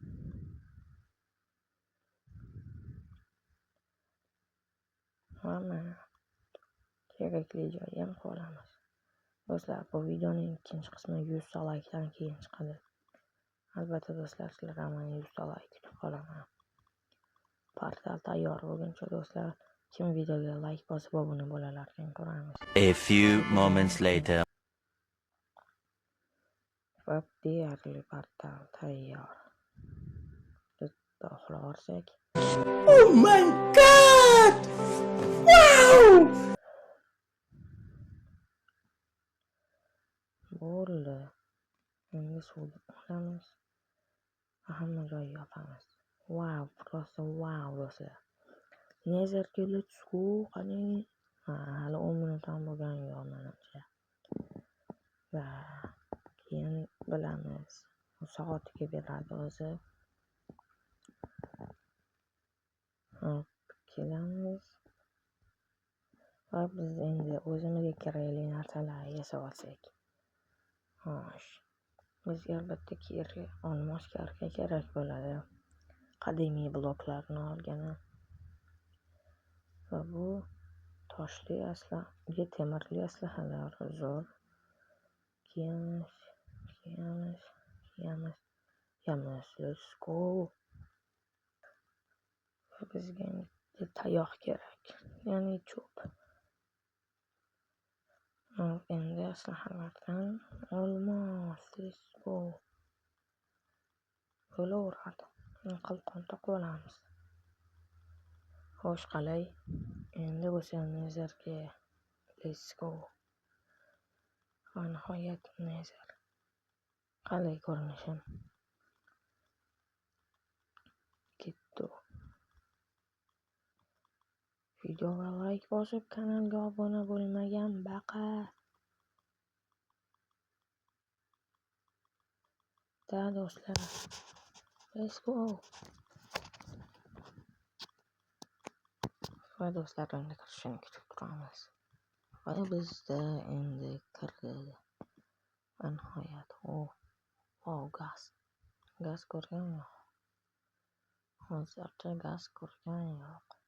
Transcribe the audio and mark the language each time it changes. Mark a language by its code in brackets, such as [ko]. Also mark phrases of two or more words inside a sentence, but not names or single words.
[uz] Mana kerakli joyga ham qo'yamiz. Do'stlar, bu videoning ikkinchi qismi 100 ta like'dan keyin chiqadi. Albatta do'stlar, sizlardan men 100 ta like kutib qolaman. Portal tayyor bo'lguncha do'stlar, kim videoga like bosib obuna bo'lalarkan ko'ramiz. [en] A few moments later. [uz] Va deyarli portal tayyor. Bitta uxlasak. [en] oh my god! Wow! [uz] Bo'ldi. Endi suvga olamiz. Hamma joyga yopamiz. [en] Wow, просто wow [uz] do'stlar. Nezerga [en] let's go. [uz] Qani? Hali 10 minut ham bo'lgan yo'q menimcha. Va keyin bilamiz. soatiga beradi o'zi. Kelamiz va biz endi o'zimizga kerakli narsalarni yasab olsak. Xo'sh, bizga albatta olmos karka kerak bo'ladi. Qadimiy bloklarni olgani va bu toshli temirli aslahalar zo'r. Kiyamiz. [en] Let's go. [uz] Bizga tayoq kerak, ya'ni cho'p. Endi aslahalardan olmos. [en] Let's go. [uz] Bo'laveradi. Qalqon taqib olamiz. Xo'sh, qalay? Endi bo'lsa nezarga. [en] Let's go. [uz] Va nihoyat nezar. Qalay ko'rinishim? Ketdi. Videoga like bosib, kanalga obuna bo'lmagan baqa. Da do'stlar. [en] Let's go. [uz] Va do'stlar, endi kirishini kutib turamiz. Va bizda endi kirdi. Va nihoyat. Gaz ko'rgan yo'q. Hozircha gaz ko'rgan yo'q.